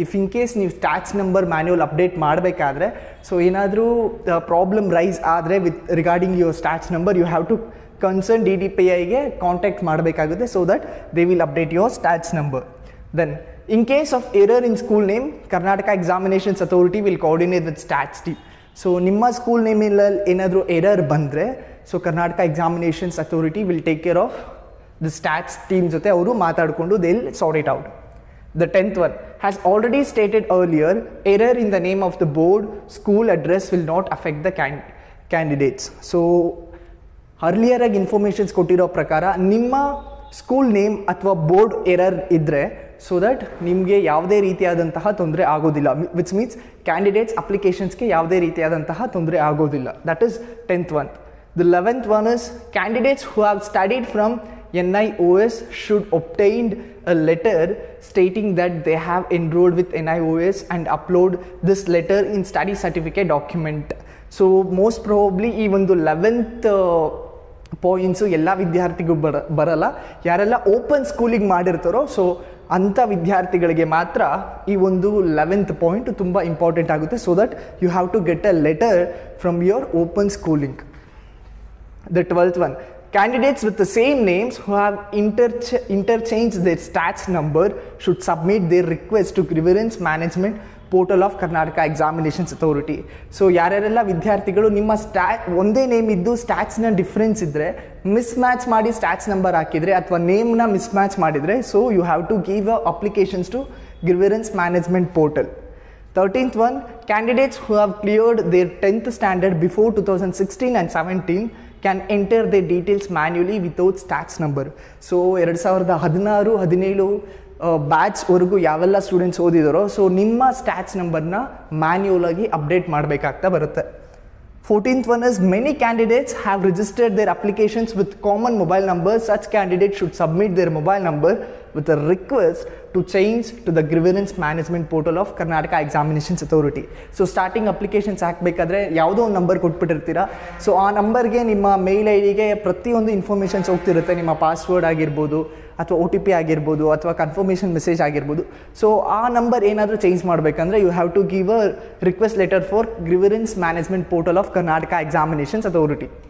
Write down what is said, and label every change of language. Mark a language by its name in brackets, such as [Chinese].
[English] If in case [Kannada] ನೀವು [English] stats number manual update [Kannada] ಮಾಡಬೇಕಾದ್ರೆ so ಏನಾದರೂ ಪ್ರಾಬ್ಲಮ್ ರೈಸ್ ಆದರೆ [English] with regarding your stats number, you have to concerned DDPI [Kannada] ಗೆ contact ಮಾಡಬೇಕಾಗುತ್ತೆ [English] so that they will update your stats number. Then in case of error in school name, Karnataka Examinations Authority will coordinate with stats team. [Kannada] So ನಿಮ್ಮ school ನೇಮಲ್ಲಿ ಏನಾದರೂ error ಬಂದರೆ so Karnataka examinations authority [English] will take care of the stats team [Kannada] ಜೊತೆ ಅವರು ಮಾತಾಡಿಕೊಂಡು [English] They will sort it out. The 10th one, has already stated earlier, error in the name of the board, school address will not affect the candidates. [Kannada] So earlier ಆಗಿ informations ಕೊಟ್ಟಿರೋ ಪ್ರಕಾರ ನಿಮ್ಮ school name ಅಥವಾ board error ಇದ್ದರೆ so that ನಿಮಗೆ ಯಾವುದೇ ರೀತಿಯಾದಂತಹ ತೊಂದರೆ ಆಗೋದಿಲ್ಲ, [English] which means [Kannada] ಕ್ಯಾಂಡಿಡೇಟ್ಸ್ ಅಪ್ಲಿಕೇಶನ್ಸ್ಗೆ ಯಾವುದೇ ರೀತಿಯಾದಂತಹ ತೊಂದರೆ ಆಗೋದಿಲ್ಲ. [English] That is 10th one. The 11th one is candidates who have studied from NIOS should obtain a letter stating that they have enrolled with NIOS and upload this letter in study certificate document. So most probably [Kannada] ಈ ಒಂದು 11th points ಎಲ್ಲ ವಿದ್ಯಾರ್ಥಿಗೂ ಬರಲ್ಲ. ಯಾರೆಲ್ಲ open ಸ್ಕೂಲಿಗೆ ಮಾಡಿರ್ತಾರೋ so ಅಂಥ ವಿದ್ಯಾರ್ಥಿಗಳಿಗೆ ಮಾತ್ರ ಈ ಒಂದು 11th ಪಾಯಿಂಟ್ ತುಂಬ ಇಂಪಾರ್ಟೆಂಟ್ ಆಗುತ್ತೆ. [English] So that you have to get a letter from your open schooling. The 12th one, candidates with the same names who have interchanged their stats number should submit their request to grievance management portal of Karnataka Examinations Authority. [Kannada] So ಯಾರ್ಯಾರೆಲ್ಲ ವಿದ್ಯಾರ್ಥಿಗಳು ನಿಮ್ಮ ಒಂದೇ name ಇದ್ದು ಸ್ಟ್ಯಾಟ್ಸ್ನ difference ಇದ್ದರೆ miss match ಮಾಡಿ stats number ಹಾಕಿದರೆ ಅಥವಾ ನೇಮ್ನ miss match ಮಾಡಿದರೆ so [English] You have to give applications to grievance management portal. 13th one, candidates who have cleared their 10th standard before 2016 and 17 can enter their details manually without stats number. [Kannada] So 2016-17 ಬ್ಯಾಚ್ವರೆಗೂ ಯಾವೆಲ್ಲ students ಓದಿದಾರೋ so ನಿಮ್ಮ stats ನಂಬರ್ನ manual ಆಗಿ update ಮಾಡಬೇಕಾಗ್ತಾ ಬರುತ್ತೆ. [English] 14th one is many candidates have registered their applications with common mobile numbers. Such candidates should submit their mobile number with a request to change to the grievance management portal of Karnataka Examinations Authority. [Kannada] So starting applications ಹಾಕಬೇಕಾದ್ರೆ ಯಾವುದೋ ಒಂದು number ಕೊಟ್ಬಿಟ್ಟಿರ್ತೀರ. So ಆ ನಂಬರ್ಗೆ ನಿಮ್ಮ ಮೇಲ್ I ಡಿಗೆ ಪ್ರತಿಯೊಂದು informations ಹೋಗ್ತಿರುತ್ತೆ, ನಿಮ್ಮ password ಆಗಿರ್ಬೋದು ಅಥವಾ OTP ಆಗಿರ್ಬೋದು ಅಥವಾ ಕನ್ಫರ್ಮೇಷನ್ ಮೆಸೇಜ್ ಆಗಿರ್ಬೋದು. ಸೊ ಆ ನಂಬರ್ ಏನಾದರೂ ಚೇಂಜ್ ಮಾಡಬೇಕಂದ್ರೆ [English] You have to give a request letter for grievance management portal of Karnataka Examinations Authority.